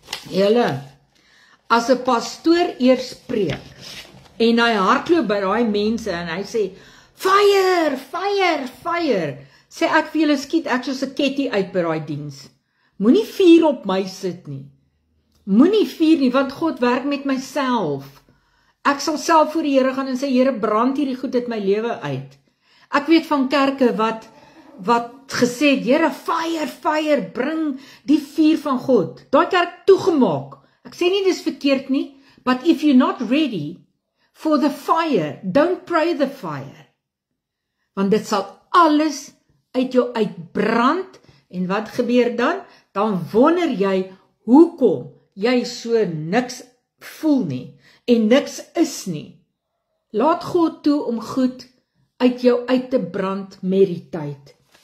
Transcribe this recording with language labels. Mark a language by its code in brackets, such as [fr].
[af] Julle, as 'n pastoor eers preek en hy hardloop by daai mense en hy sê fire, fire, fire, sê ek vir julle, skiet ek soos 'n ketty uit by daai diens. Moenie vuur op my sit nie. Moenie vuur nie, want God werk met myself. Ek sal self voor die Here gaan en sê, Here, brand hierdie goed uit my lewe uit. Ek weet van kerke wat gesê het, Here, fire, fire, bring die vuur van God. Daai kerk toegemaak. Ek sê nie dis verkeerd nie, [en] but if you're not ready for the fire, don't pray the fire. [af] Want dit sal alles uit jou uitbrand, en wat gebeur dan? Dan wonder jy, hoekom jy so niks voel nie, en niks is nie. Laat God toe om goed uit jou uit te brand met die tyd.